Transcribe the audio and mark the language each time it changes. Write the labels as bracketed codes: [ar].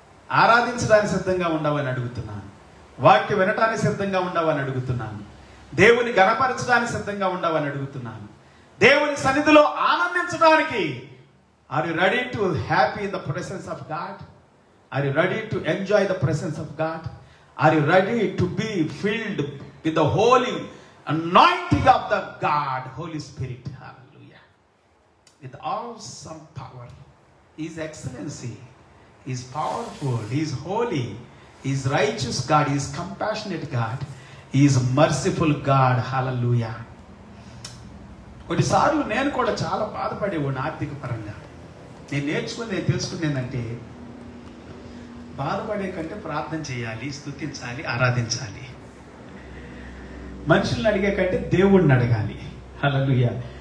[te] ఆరాధించడానికి సిద్ధంగా ఉండవని అడుగుతున్నాను, వాక్యం వినటానికి సిద్ధంగా ఉండవని అడుగుతున్నాను, దేవుని గణపరచడానికి సిద్ధంగా ఉండవని అడుగుతున్నాను, దేవుని సన్నిధిలో ఆనందించడానికి. [en] Are you ready to happy in the presence of God? Are you ready to enjoy the presence of God? Are you ready to be filled with the holy anointing of the God, Holy Spirit? Hallelujah. With awesome power. His excellency. He is powerful. He is holy. He is righteous God. He is compassionate God. He is merciful God. Hallelujah. [te] కొన్నిసార్లు నేను కూడా చాలా బాధపడేవాడిని ఆర్థిక పరంగా. నేను తెలుసుకుంది ఏంటంటే, బాధపడే కంటే ప్రార్థన చేయాలి, స్తుతించాలి, ఆరాధించాలి. మనుషుల్ని అడిగే కంటే దేవుణ్ణి అడగాలి. హల్లెలూయా.